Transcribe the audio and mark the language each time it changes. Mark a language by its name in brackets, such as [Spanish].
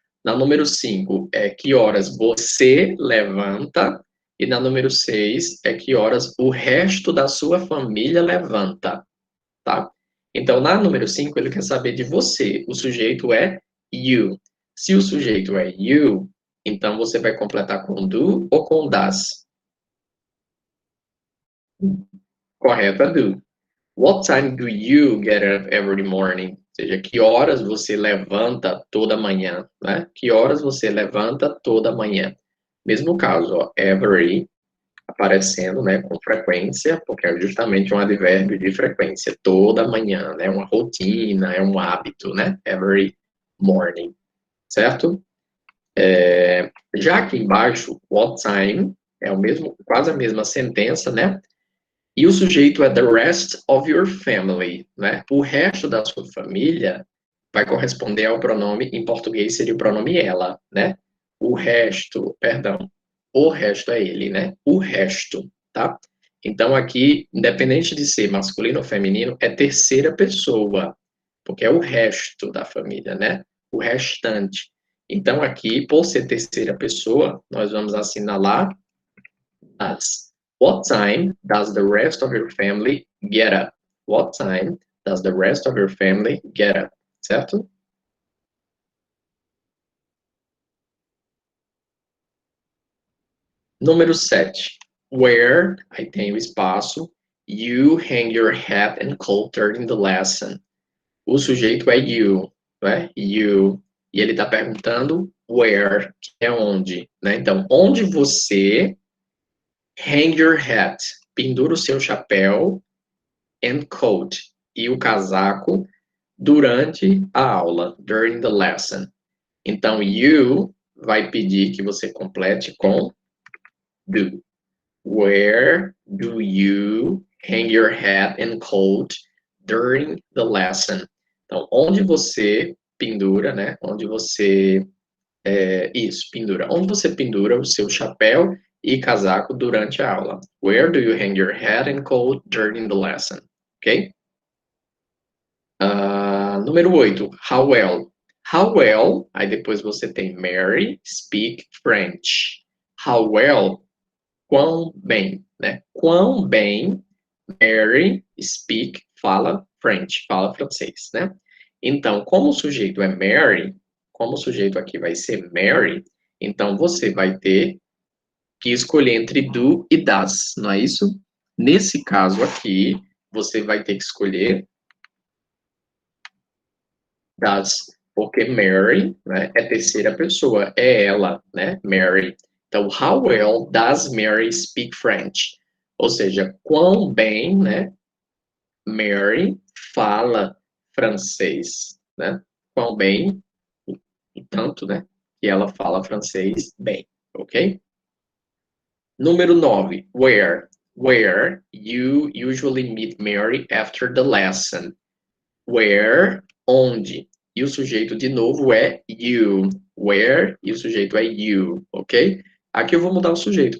[Portuguese] Na número 5 é que horas você levanta, e na número 6 é que horas o resto da sua família levanta, tá? Então, na número 5 ele quer saber de você. O sujeito é you. Se o sujeito é you, então você vai completar com do ou com das. Correto é do. [English] What time do you get up every morning? [Portuguese] Ou seja, que horas você levanta toda manhã, né? Que horas você levanta toda manhã? Mesmo caso, ó, every aparecendo, né, com frequência, porque é justamente um advérbio de frequência, toda manhã, né? Uma rotina, é um hábito, né? [English] Every morning, [Portuguese] certo? Já aqui embaixo, [English] what time [Portuguese] é o mesmo, quase a mesma sentença, né? E o sujeito é [English] the rest of your family, [Portuguese] né? O resto da sua família vai corresponder ao pronome, em português seria o pronome ela, né? O resto, perdão, o resto é ele, né? O resto, tá? Então aqui, independente de ser masculino ou feminino, é terceira pessoa, porque é o resto da família, né? O restante. Então aqui, por ser terceira pessoa, nós vamos assinalar as. [English] What time does the rest of your family get up? What time does the rest of your family get up? Certo? [Portuguese] Número 7. [English] Where, [Portuguese] aí tem o espaço, [English] you hang your hat and coat during the lesson. [Portuguese] O sujeito é you, né? You. E ele está perguntando where, que é onde, né? Então, onde você [English] hang your hat, [Portuguese] pendura o seu chapéu, [English] and coat, [Portuguese] e o casaco, durante a aula, [English] during the lesson. [Portuguese] Então, you vai pedir que você complete com do. [English] Where do you hang your hat and coat during the lesson? [Portuguese] Então, onde você pendura, né? Onde você Isso, pendura. Onde você pendura o seu chapéu e casaco durante a aula? [English] Where do you hang your hat and coat during the lesson? [Portuguese] Ok? Número 8, [English] how well. How well, [Portuguese] aí depois você tem Mary [English] speak French. How well, [Portuguese] quão bem, né? Quão bem Mary speak, fala French, fala francês, né? Então, como o sujeito é Mary, como o sujeito aqui vai ser Mary, então você vai ter que escolher entre do e das, não é isso? Nesse caso aqui, você vai ter que escolher das, porque Mary, né, é terceira pessoa, é ela, né, Mary. [English] Então, how well does Mary speak French? [Portuguese] Ou seja, quão bem, né, Mary fala francês, né? Quão bem, e tanto, né, que ela fala francês bem, ok? Número 9, where. [English] Where you usually meet Mary after the lesson. [Portuguese] Where, onde. E o sujeito, de novo, é you. Where, e o sujeito é you, ok? Aqui eu vou mudar o sujeito.